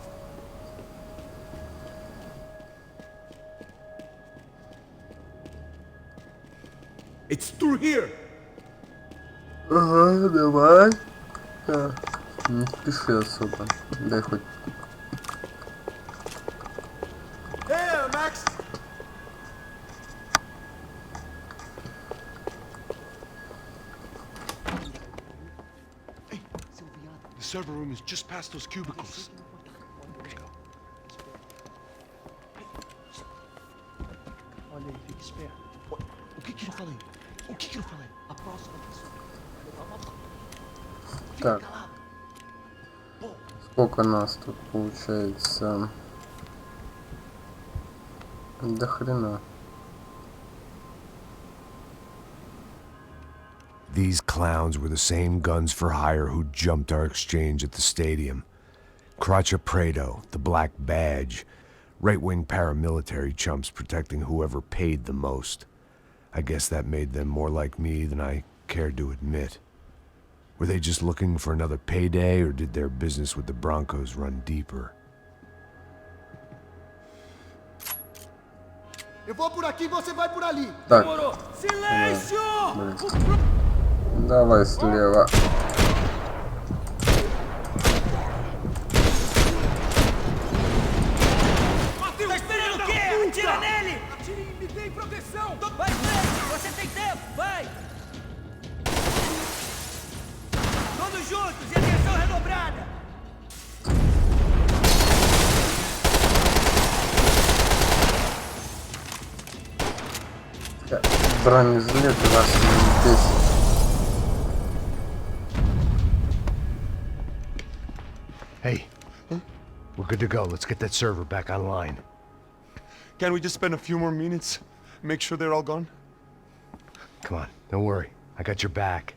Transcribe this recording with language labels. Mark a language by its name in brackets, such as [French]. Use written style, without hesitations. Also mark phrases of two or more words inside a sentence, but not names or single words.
[English] It's through here. [Russian] Ага, давай. Не спеши особо. Дай хоть. [English] Hey, Max. The server room is just past those cubicles. Let's go. [Portuguese] Olha aí, fica esperto. O que eu falei? O que eu falei? A próxima pessoa. [Russian] Так. Сколько нас тут получается? До хрена. [English] These clowns were the same guns for hire who jumped our exchange at the stadium. Crotcha Prado, the Black Badge, right-wing paramilitary chumps protecting whoever paid the most. I guess that made them more like me than I cared to admit. Were they just looking for another payday, or did their business with the Broncos run deeper? [Portuguese] Eu vou por aqui, você vai por ali. [Russian] Так. [Portuguese] Demorou. Silêncio! [Russian] Давай слева. [Portuguese] Tá esperando o quê? Atira nele! Atire e me dê proteção! Vai, frente! Você tem tempo! Vai! Todos juntos e atenção redobrada! [Russian] Бронежилет вас не бесит. [English] Hey, we're good to go. Let's get that server back online. Can't we just spend a few more minutes? Make sure they're all gone? Come on, don't worry. I got your back.